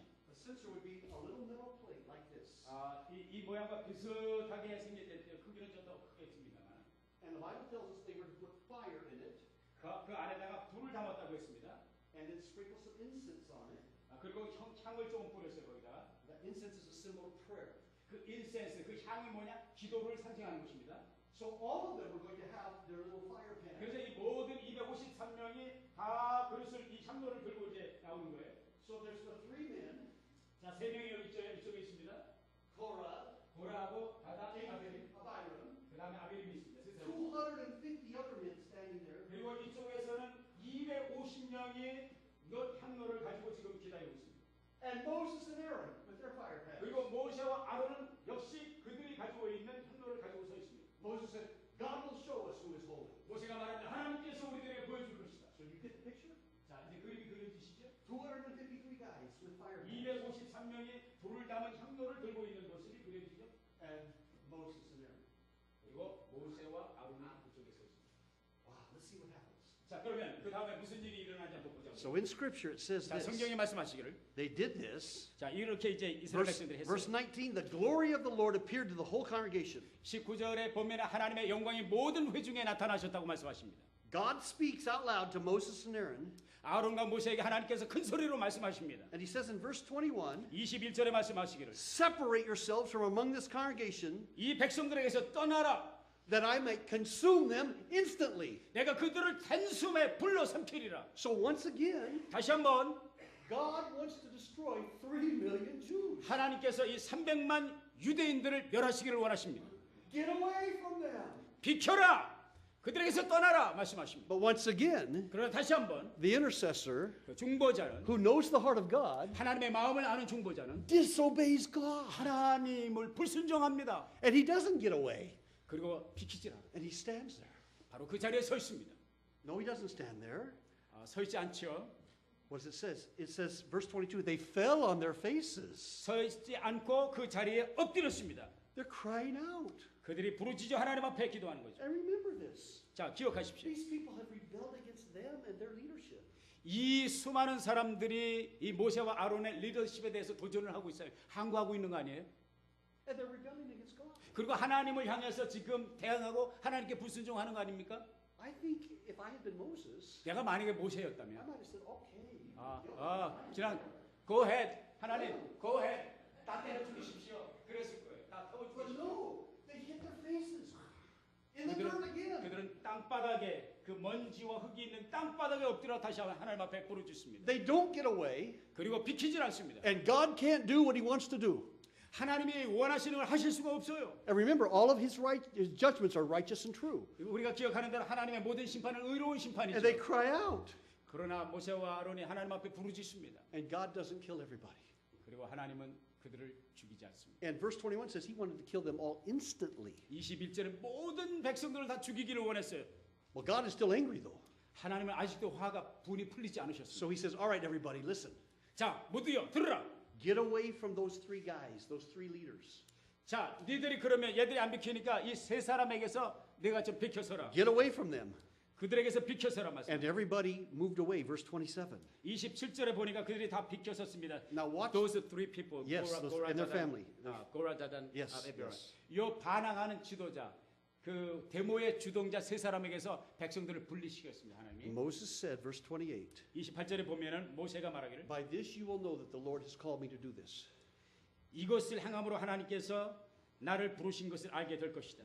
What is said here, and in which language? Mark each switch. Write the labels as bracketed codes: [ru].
[en] A censer would be a little metal plate like this. [ko] 이 모양과 비슷하게 생겼을 크기는 좀 더 크겠습니다만 [en] And the Bible tells us they were to put fire in it, [ko] 그 안에다가 불을 담았다고 했습니다. [en] and then sprinkle some incense on it. [ko] 그리고 향을 조금 뿌렸어요 거기다. [en] That incense is a symbol of prayer. [ko] 그 인센스, 그 향이 뭐냐? 기도를 상징하는 것입니다. [en] So all of them were going to have their little fire pan. [ko] 그래서 이 모든 253명이 다 그릇을 이 향로를 들고 이제 나오는 거예요. [en] So there's the three men, [ko] 자, 세 명이 여기 이쪽에 있습니다. [en] Korah, [ko] 고라하고 다단, 아벨, [en] Abiram, [ko] 그 다음에 아벨이 있습니다. 세 사람. [en] 250 other men standing there. [ko] 그리고 이쪽에서는 250명이 향로를 가지고 지금 기다리고 있습니다. [en] And Moses and Aaron with their fire pans. [ko] 그리고 모세와 아론은 역시 그들이 가지고 있는 향로를 가지고 서 있습니다. [en] Moses said, God will show us who is holy. [ko] 모세가 말합니다. 하나님께서 우리들에게 보여줄 것이다. [en] So you get the picture? [ko] 자, 이제 그림이 그려지시죠? [en] 253 guys with fire pans. [ko] 253명이 불을 담은 향로를 들고 있는 모습이 그려지죠. [en] And Moses and Aaron. [ko] 그리고 모세와 아론이 그쪽에 서 있습니다. [en] Wow, let's see what happens. [ko] 자, 그러면 그 다음에 무슨 일이 일어나는지 한번 보자. [en] So in Scripture it says [ko] 자, [en] this. [ko] 성경이 말씀하시기를. [en] They did this. [ko] 자, 이렇게 이제 이스라엘 백성들이 [en] Verse [ko] 했어요. [en] 19, the glory of the Lord appeared to the whole congregation. [ko] 19절에 보면 하나님의 영광이 모든 회중에 나타나셨다고 말씀하십니다. [en] God speaks out loud to Moses and Aaron, [ko] 아론과 모세에게 하나님께서 큰 소리로 말씀하십니다. [en] and he says in verse 21, [ko] 21절에 말씀하시기를 [en] separate yourselves from among this congregation, [ko] 이 백성들에게서 떠나라. [en] that I may consume them instantly. [ko] 내가 그들을 단숨에 불러 삼키리라. [en] So once again, [ko] 다시 한번 [en] God wants to destroy 3 million Jews. [ko] 하나님께서 이 300만 유대인들을 멸하시기를 원하십니다. [en] Get away from them. [ko] 비켜라. 그들에게서 떠나라 말씀하십니다. [en] But once again, [ko] 그러나 다시 한번 [en] the intercessor [ko] 그 중보자는 [en] who knows the heart of God [ko] 하나님의 마음을 아는 중보자는 [en] disobeys God. [ko] 하나님을 불순종합니다. [en] And he doesn't get away. [ko] 그리고 비키질 않아. [en] And he stands there. [ko] 바로 그 자리에 서 있습니다. [en] No, he doesn't stand there. [ko] 서 있지 않죠. [en] What does it says? It says, verse 22, they fell on their faces. [ko] 서 있지 않고 그 자리에 엎드렸습니다. [en] They're crying out. [ko] 그들이 부르짖어 하나님 앞에 기도하는 거죠. [en] And remember this. [ko] 자, 기억하십시오. [en] These people have rebelled against them and their leadership. [ko] 이 수많은 사람들이 이 모세와 아론의 리더십에 대해서 도전을 하고 있어요. 항거하고 있는 거 아니에요? [en] And they're rebelling against God. [ko] 그리고 하나님을 향해서 지금 대항하고 하나님께 불순종하는 거 아닙니까? [en] I think if I had been Moses, [ko] 내가 만약에 [en] I [ko] 모세였다면 [en] might have said, okay. [ko] 그냥 [en] go ahead [ko] 하나님 go ahead 다 때려 죽이십시오. 그랬을 거예요. 다 태워 [en] But [ko] 죽이십시오. [en] no, they hit their faces in the dirt again. [ko] 그들은 땅바닥에 그 먼지와 흙이 있는 땅바닥에 엎드려 다시 하나님 앞에 부르짖습니다. [en] They don't get away, [ko] 그리고 비키질 않습니다. [en] and God can't do what he wants to do. [ko] 하나님이 원하시는 걸 하실 수가 없어요. [en] And remember, all of his judgments are righteous and true. [ko] 우리가 기억하는 대로 하나님의 모든 심판은 의로운 심판이죠. [en] And they cry out. [ko] 그러나 모세와 아론이 하나님 앞에 부르짖습니다. [en] And God doesn't kill everybody. [ko] 그리고 하나님은 그들을 죽이지 않습니다. [en] And verse 21 says he wanted to kill them all instantly. [ko] 21절에 모든 백성들을 다 죽이기를 원했어요. [en] Well, God is still angry though. [ko] 하나님은 아직도 화가 분이 풀리지 않으셨습니다. [en] So he says, all right, everybody, listen. [ko] 자, 모두요 들으라. [en] Get away from those three guys, those three leaders. [ko] 자, 니들이 그러면 얘들이 안 비키니까 이 세 사람에게서 내가 좀 비켜서라. [en] Get away from them. [ko] 그들에게서 비켜서라 말씀. [en] And everybody moved away. Verse 27. [ko] 27절에 보니까 그들이 다 비켜섰습니다. [en] Now watch. Those three people. Yes, and their family. [ko] 고라자단, [en] Yes, [ko] 아베베라. [en] yes. [ko] 요 반항하는 지도자, 그 데모의 주동자 세 사람에게서 백성들을 분리시켰습니다. 하나님이. [en] Moses said, verse 28, [ko] 28절에 보면은 모세가 말하기를 [en] by this you will know that the Lord has called me to do this. [ko] 이것을 행함으로 하나님께서 나를 부르신 것을 알게 될 것이다.